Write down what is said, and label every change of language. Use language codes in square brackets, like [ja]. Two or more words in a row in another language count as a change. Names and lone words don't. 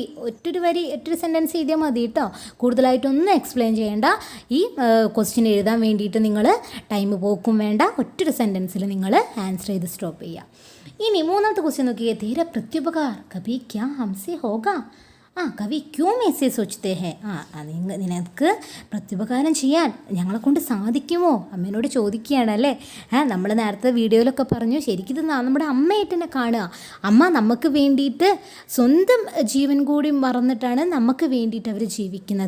[ml] ഒറ്റൊരു സെൻറ്റൻസ് എഴുതിയാൽ മതി കേട്ടോ. കൂടുതലായിട്ടൊന്നും എക്സ്പ്ലെയിൻ ചെയ്യേണ്ട. ഈ ക്വസ്റ്റ്യൻ എഴുതാൻ വേണ്ടിയിട്ട് നിങ്ങൾ ടൈം പോക്കും വേണ്ട. ഒറ്റൊരു സെൻറ്റൻസിൽ നിങ്ങൾ ആൻസർ ചെയ്ത് സ്റ്റോപ്പ് ചെയ്യുക. ഇനി മൂന്നാമത്തെ ക്വസ്റ്റ്യൻ നോക്കിയേ. [hi] तेरा प्रत्युपकार कभी क्या हमसे होगा? कवि क्यों ऐसे सोचते हैं? [ml] നിനക്ക് പ്രത്യുപകാരം ചെയ്യാൻ ഞങ്ങളെ കൊണ്ട് സാധിക്കുമോ? അമ്മേനോട് ചോദിക്കുകയാണ് അല്ലേ? നമ്മൾ നേരത്തെ വീഡിയോയിലൊക്കെ പറഞ്ഞു, ശരിക്കും ഇത് നമ്മുടെ അമ്മയായിട്ട് തന്നെ കാണുക. അമ്മ നമുക്ക് വേണ്ടിയിട്ട് സ്വന്തം ജീവൻ കൂടി മറന്നിട്ടാണ് നമുക്ക് വേണ്ടിയിട്ട് അവർ ജീവിക്കുന്നത്.